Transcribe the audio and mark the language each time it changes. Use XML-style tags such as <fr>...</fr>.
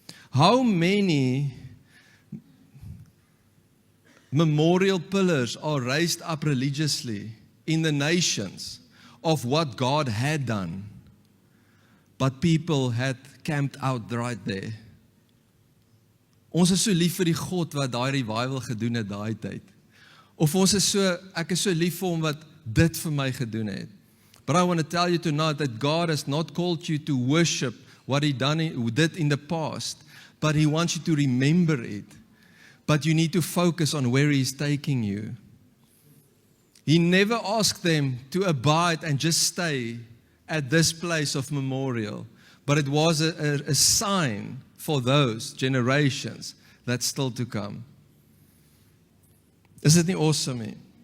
<en>How many memorial pillars are raised up religiously in the nations of what God had done, but people had camped out right there?</en> <af>Ons is so lief vir die God wat daai revival gedoen het daai tyd. Of ons is so, ek is so lief vir hom wat dit vir my gedoen het.</af> <en>But I want to tell you tonight that God has not called you to worship what He did in the past, but He wants you to remember it. But you need to focus on where He is taking you. He never asked them to abide and just stay at this place of memorial, but it was a sign for those generations that's still to come. Is it not awesome?</en>